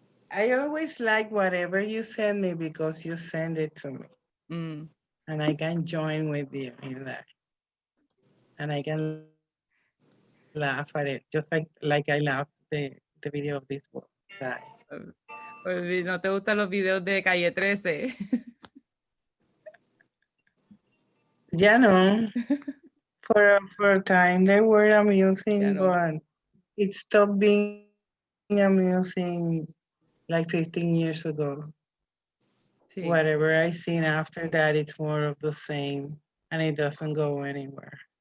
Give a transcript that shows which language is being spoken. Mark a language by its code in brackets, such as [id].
[en] I always like whatever you send me because you send it to me, Mm, and I can join with you in that, and I can laugh at it, just like I laugh the video of this guy. [es] pues, no te gustan los videos de Calle 13. [en] Yeah, no. For a time they were amusing, [es] Ya no. [en] but it stopped being amusing like 15 years ago. [es] Sí. [en] Whatever I seen after that, it's more of the same, and it doesn't go anywhere.